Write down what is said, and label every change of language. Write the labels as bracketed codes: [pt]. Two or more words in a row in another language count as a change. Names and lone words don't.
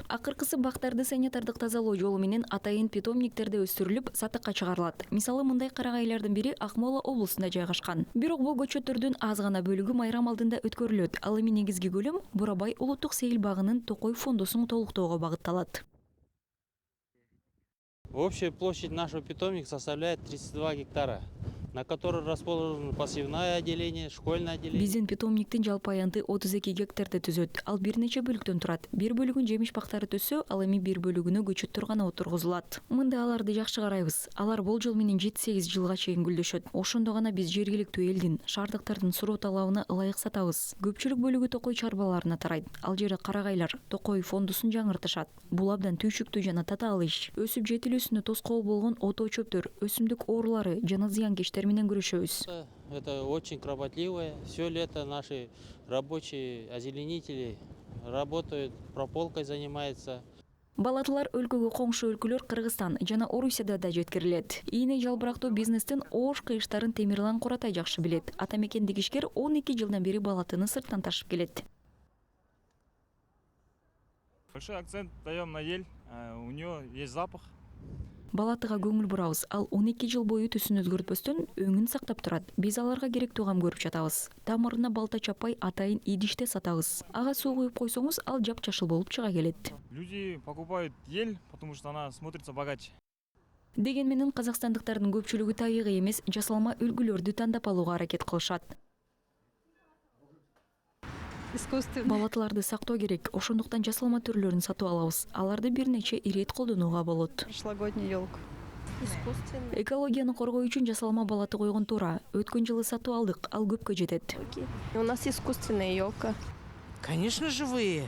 [ky] Акыркысы бактарды санитардык тазалоо жолу менен атайын питомниктерде өстүрүлүп, сатыкка чыгарылат. Мисалы, мындай карагайлардын бири Акмола облусунда жайгашкан. Бирок бул көчөттөрдүн аз гана бөлүгү майрам алдында өткөрүлөт. Ал эми негизги көлөм Бурабай улуттук сейил багынын Токой фондусун толуктоого багытталат. [ru] Общая площадь нашего питомника составляет 32 гектара, на которой расположено посевное отделение, школьное отделение. [ky] Биздин питомниктин жалпы аянты 32 гектарды түзөт. Ал бир нече бөлүктөн турат. Бир бөлүгүн жемиш бактары төссө, ал эми бир бөлүгүнө көчөттөр гана отургузулат. Мында аларды жакшы карайбыз. Алар болжол менен 7-8 жылга чейин гүлдөшөт. Ошондо гана биз жергиликтүү элдин, шаардыктардын суроо талабына ылайык сатабыз. Көпчүлүк бөлүгү Токой чарбаларына тарайт. Ал жери карагайлар Токой фондусун жаңыртышат. Бул абдан түйшүктүү жана татаал иш. Өсүп жетилүүсүнө тоскоол болгон ото чөптөр, өсүмдүк оорулары жана зыянкечтер менен күрөшөбүз. [ru] Это очень кропотливое. Все лето наши рабочие озеленители работают, прополкой занимаются. [ky] Балатылар өлкөгө коңшу өлкөлөр Кыргызстан жана Орусияда да жеткирилет. Ийне жалбырактуу бизнестин оош кыйыштарын Темирлан Куратай жакшы билет. Атамекен ишкер 12 жылдан бери балатыны сырттан ташып келет. [ru] Большой акцент даем на ель, у нее есть запах. [ky] Балатыга көңүл бурабыз. Ал 12 жыл бою түсүн өзгөртпөстөн өңүн сактап турат. Биз аларга керектүү кам көрүп жатабыз. Тамырына балта чаппай атайын идиште сатабыз. Ага суу куюп койсоңуз, ал жапжашыл болуп чыга келет. [ru] Люди покупают ель, потому что она смотрится богаче. [ky] Деген менен казакстандыктардын көпчүлүгү табигый эмес, жасалма үлгүлөрдү тандап алууга аракет кылышат. Балатыларды сактоо керек, ошондуктан жасалма түрлөрүн сатып алабыз. Аларды бир нече ирет колдонууга болот. [ru] Прошлогодняя елка. Искусственная. [ky] Экологияны коргоо үчүн жасалма балаты койгон туура. Өткөн жылы сатып алдык, ал көпкө жетет. [ru] У нас искусственная елка. Конечно, живые.